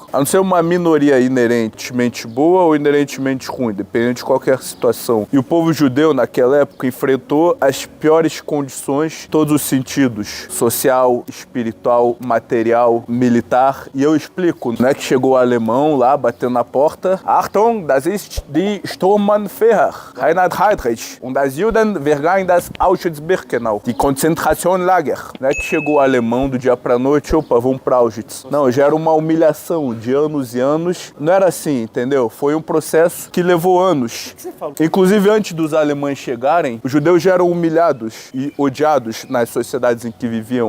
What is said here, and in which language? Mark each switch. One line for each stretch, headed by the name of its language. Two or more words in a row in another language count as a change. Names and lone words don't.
Portuguese: A não ser uma minoria inerentemente boa ou inerentemente ruim, dependendo de qualquer situação. E o povo judeu, naquela época, enfrentou as piores condições, todos os sentidos, social, espiritual, material, militar. E eu explico, não é que chegou o alemão lá, batendo na porta,
German: Achtung, das ist die Sturmannführer, Reinhard Heydrich, und das Juden vergehen das Auschwitz-Birkenau, die Konzentrationslager.
Portuguese: Não é que chegou o alemão do dia pra noite, opa, vamos pra Auschwitz. Não, já era uma humilhação de anos e anos. Não era assim, entendeu? Foi um processo que levou anos. Inclusive, antes dos alemães chegarem, os judeus já eram humilhados e odiados nas sociedades em que viviam.